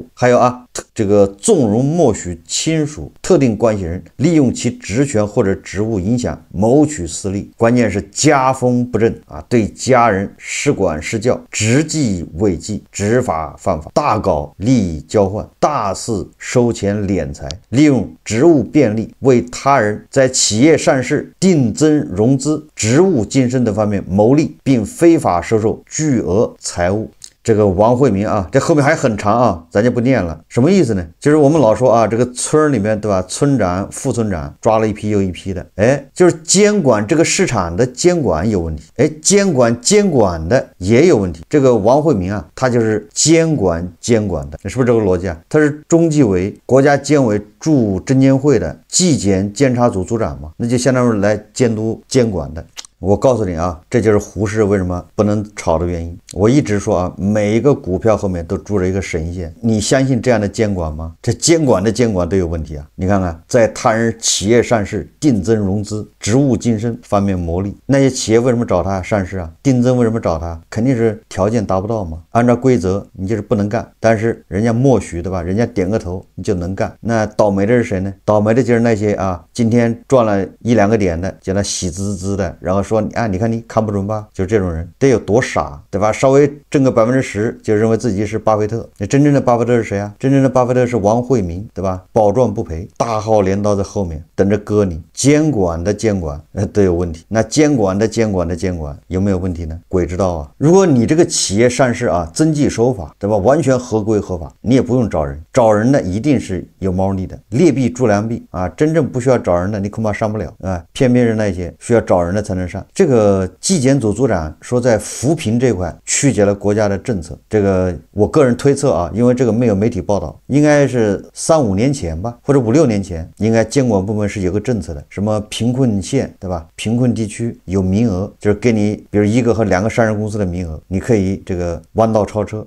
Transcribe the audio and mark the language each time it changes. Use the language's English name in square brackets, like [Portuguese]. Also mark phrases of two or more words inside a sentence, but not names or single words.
[Chinese] 還有這個縱容默許親屬、特定關係人利用其職權或者職務影響謀取私利，關鍵是家風不正對家人失管失教，執紀違紀，執法犯法，大搞利益交換，大肆收錢斂財，利用職務便利為他人在企業上市、定增融資、職務晉升等方面謀利，並非法收受巨額財物。這個王慧明啊，這後面還很長啊，咱就不念了。什麼意思呢？就是我們老說啊，这個村裡面，对吧？村長、副村長抓了一批又一批的，哎，就是監管這個市場的監管有問題，哎，監管的也有問題。這個王慧明啊，他就是監管的，是不是這個邏輯啊？他是中紀委、國家監委駐證監會的紀檢監察組組長嘛，那就相當於來監督監管的。我告訴你啊，這就是胡適為什麼不能炒的原因。我一直說啊，每一個股票後面都住着一個神仙，你相信這樣的監管嗎？這監管都有問題啊！你看看，在他人企業上市、定增融資、職務晉升方面牟利，那些企業為什麼找他上市啊？定增為什麼找他？肯定是條件達不到嘛。按照規則，你就是不能幹，但是人家默許，對吧？人家點個頭，你就能幹。那倒霉的是誰呢？倒霉的就是那些啊，今天賺了1、2個點的，叫他喜滋滋的，然後說啊，你看你看不準吧？就這種人得有多傻，对吧？稍微掙個10%，就認為自己是巴菲特。那真正的巴菲特是誰啊？真正的巴菲特是王慧明，對吧？保賺不賠，大號鐮刀在後面等着割你。監管都有問題。那監管有沒有問題呢？鬼知道啊！如果你這個企業上市啊，遵紀守法，對吧？完全合規合法，你也不用找人呢，一定是有貓膩的，劣幣逐良幣啊！真正不需要找人的，你恐怕上不了啊！偏是那些需要找人的才能上。这个紀檢組組長說，在扶貧這塊曲解了國家的政策。這個我個人推測啊，因為這個沒有媒體報道，應該是3、5年前吧，或者5、6年前，應該監管部門是有個政策的，什麼貧困縣，對吧？貧困地區有名額，就是給你，比如1個和2個上市公司的名額，你可以這個彎道超車。